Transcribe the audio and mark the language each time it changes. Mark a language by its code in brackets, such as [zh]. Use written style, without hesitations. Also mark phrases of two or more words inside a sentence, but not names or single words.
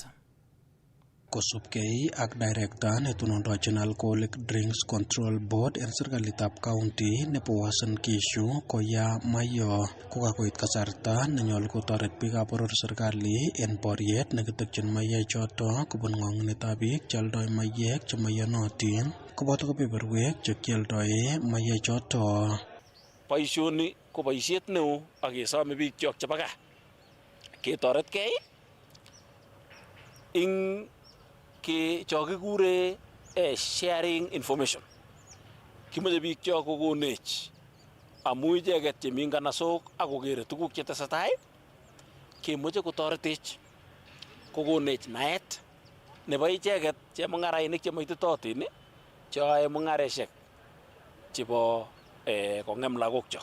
[kln] Kosubkei ak director netonondochin Alcoholic Drinks Control Board en serikalitab county nebo Uasin Gishu Koya Mayo kokakoit kasarta nenyolu kotoret biikab boror serikali en boriet nekitokyin mayek choto kobun ng'ong'onetab biik cheoldoi mayek chemaiyonotin koboto kebeberwek chekioldoe mayek choto. Boisioni ko boisiet neo ak kesome biik chok chebo gaa ketoretkei ing ke chokikure [en] sharing information. [kln] Kimoche biik cho kokonech amu icheket chemi nganasok ak kokere tuguk chetesetai kemoche kotoretech kokonech naet nebo icheket chemung'arainik chemoititotin cheyoe mung'areshek chebo kong'em lagokchok.